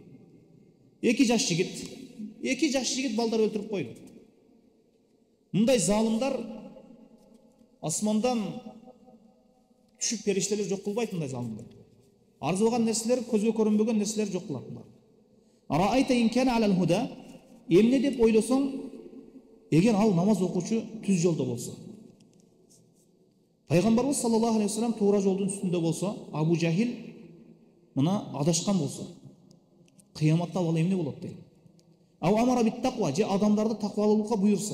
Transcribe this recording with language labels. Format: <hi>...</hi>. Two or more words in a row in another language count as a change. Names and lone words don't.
<ky>2 жаш жигит балдар өлтүрүп койду. Мындай залымдар асмандан түшүп периштелер жок кылбайт, мындай залымдар. Арзыбаган нерселер, көзгө көрүнбөгөн нерселер жок кылат.</ky> <ar>أرأيت إن كان على الهدى,</ar> <ky>эмне деп ойлосоң, эгер ал намаз окуучу түз жолдо болсо. Пайгамбарыбыз</ky> <ar>صلى الله عليه وسلم</ar> <ky>туура жолдун үстүндө болсо, Абу Жахил мына адашкан болсо, кыяматта ал эмне болот дейт.</ky> <ar>أو أمر بالتقوى,</ar> <ky>же адамдарды таквалуулукка буйурса.</ky>